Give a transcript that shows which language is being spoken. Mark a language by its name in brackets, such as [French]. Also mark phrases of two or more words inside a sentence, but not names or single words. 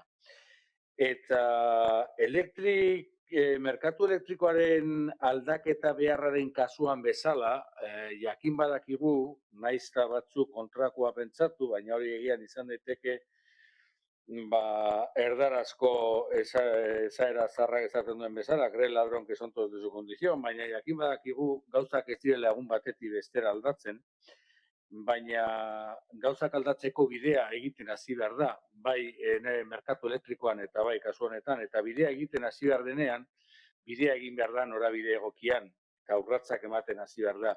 [Basque] Eta merkatu elektrikoaren aldaketa beharraren kasuan bezala, jakin badakigu, naizta batzuk kontrakoa pentsatu, baina hori egian izan daiteke erdarazko esaera zarrak esaten duen bezala, [Spanish] cree el ladrón que son todos de su condición, [Basque] baina jakin badakigu gauzak ez direla egun batetik bestera aldatzen, baina gauzak aldatzeko bidea egiten hasi behar da, bai merkatu elektrikoan eta bai kasu honetan, eta bidea egiten hasi behar denean, bidea egin behar da norabide egokian, eta urratsak ematen hasi behar da.